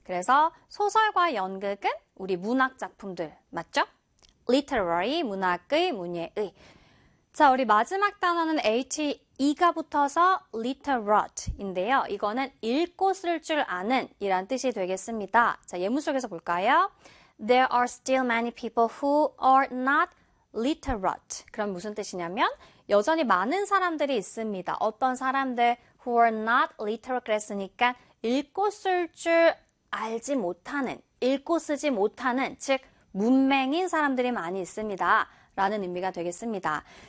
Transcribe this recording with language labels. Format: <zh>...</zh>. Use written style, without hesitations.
<ko>그래서 소설과 연극은 우리 문학 작품들, 맞죠? Literary, 문학의 문예의. 자, 우리 마지막 단어는 A-T-E가 붙어서 literate인데요. 이거는 읽고 쓸 줄 아는 이란 뜻이 되겠습니다. 자, 예문 속에서 볼까요?</ko> <en>There are still many people who are not literate.</en> <ko>그럼 무슨 뜻이냐면 여전히 많은 사람들이 있습니다. 어떤 사람들</ko> <en>who are not literate</en> <ko>그랬으니까 읽고 쓸 줄 알지 못하는, 읽고 쓰지 못하는, 즉 문맹인 사람들이 많이 있습니다. 라는 의미가 되겠습니다.</ko>